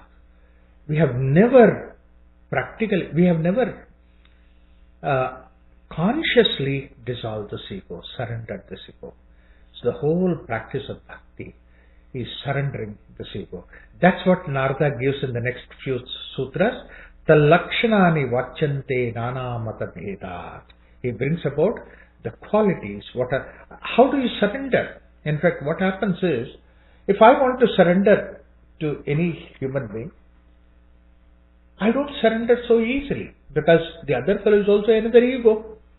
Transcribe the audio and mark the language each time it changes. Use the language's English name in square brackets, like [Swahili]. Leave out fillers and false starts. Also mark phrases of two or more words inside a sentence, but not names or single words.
[English] We have never consciously dissolved this ego, surrendered this ego. So the whole practice of bhakti is surrendering this ego. That's what Narada gives in the next few sutras. [Sanskrit] तल्लक्षणानि वाच्यन्ते नाना मत भेदात्. [English] He brings about the qualities. How do you surrender? In fact, what happens is, if I want to surrender to any human being, I don't surrender so easily, because the other fellow is also another ego.